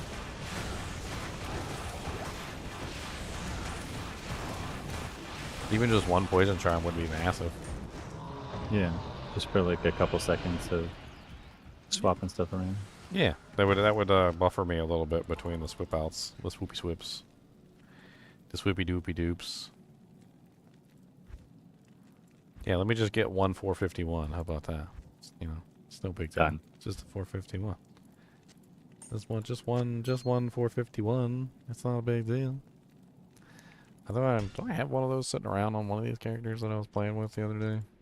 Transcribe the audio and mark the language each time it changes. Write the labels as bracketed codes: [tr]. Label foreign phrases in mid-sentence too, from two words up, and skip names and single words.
[en] Even just one poison charm would be massive. Yeah, just for like a couple seconds of swapping stuff around. Yeah, that would buffer me a little bit between the swip outs, the swoopy swips. The swoopy doopy doops. Yeah, let me just get one 451. How about that? You know, it's no big deal. Done. It's just a 451. Just one 451. It's not a big deal. Do I have one of those sitting around on one of these characters that I was playing with the other day?